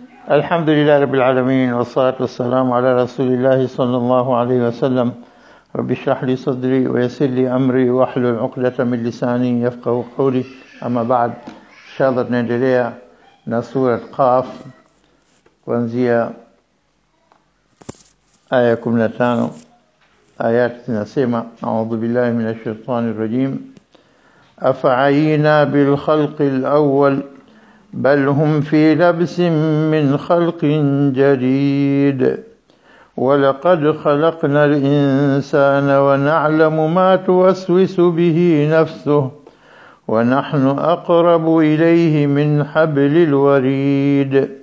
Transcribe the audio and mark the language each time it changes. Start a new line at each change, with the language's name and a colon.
Arabic: الحمد لله رب العالمين والصلاة والسلام على رسول الله صلى الله عليه وسلم. رب اشرح لي صدري ويسر لي أمري واحلل عقدة من لساني يفقهوا قولي. أما بعد، إن شاء الله
Swahili: tunaendelea na sura Qaf kuanzia aya 15. Ayat zinasema:
Arabic: A'udhu billahi minash shaitani rajim. أفعينا بالخلق الأول بل هم في لبس من خلق جديد ولقد خلقنا الإنسان ونعلم ما توسوس به نفسه ونحن أقرب إليه من حبل الوريد